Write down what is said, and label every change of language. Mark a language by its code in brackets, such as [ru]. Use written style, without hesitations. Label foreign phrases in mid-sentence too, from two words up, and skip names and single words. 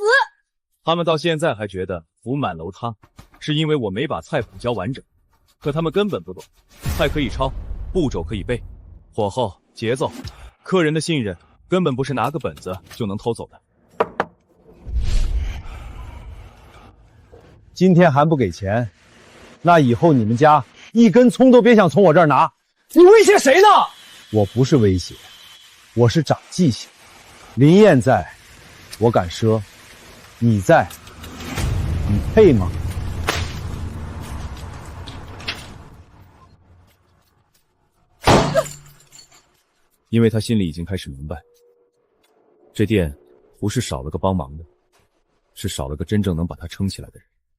[zh] 他們到現在還覺得福滿樓塌，是因為我沒把菜譜教完整。可他們根本不懂，菜可以抄，步驟可以背，火候、節奏、客人的信任，根本不是拿個本子就能偷走的。今天還不給錢，那以後你們家一根蔥都別想從我這兒拿。你威脅誰呢？我不是威脅，我是長記性。林燕在，我敢賒；你在，你配嗎？因為他心裡已經開始明白，這店不是少了個幫忙的，是少了個真正能把他撐起來的人。